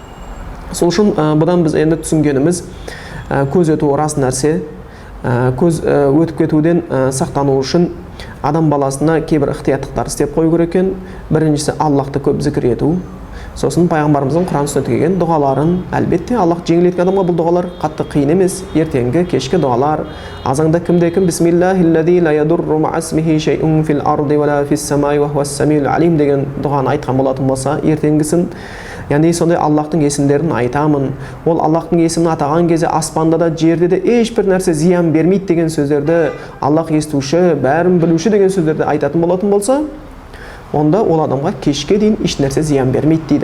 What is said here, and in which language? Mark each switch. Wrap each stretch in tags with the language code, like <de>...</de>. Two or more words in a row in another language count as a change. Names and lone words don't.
<kk>Сол үшін бұдан біз енді түсінгеніміз, көз өту рас нәрсе, көз өтіп кетуден сақтану үшін адам баласына кейбір ықтияттықтар істеп қою керек екен. Біріншісі Аллахты көп зікір ету. Сосын пайғамбарымыздың Құран сүннетте келген дұғаларын, әлбетте Аллах жеңілдеткен адамға бұл дұғалар қатты қиын емес. Ертеңгі кешкі дұғалар, азанда кімде-кім</kk> <ar>بسم الله الذي لا يضر مع اسمه شيء في الأرض ولا في السماء وهو السميع العليم</ar> <kk>деген дұғаны айтқан болатын болса, ертеңгісін, яғни сондай Аллахтың есімдерін айтамын. Ол Аллахтың есімін атаған кезде аспанда да жерде де ешбір нәрсе зиян бермейді деген сөздерді, Аллах естуші, бәрін білуші деген сөздерді айтатын болатын болса, онда ол адамға кешке дейін еш нәрсе зиян бермейді дейді.</kk>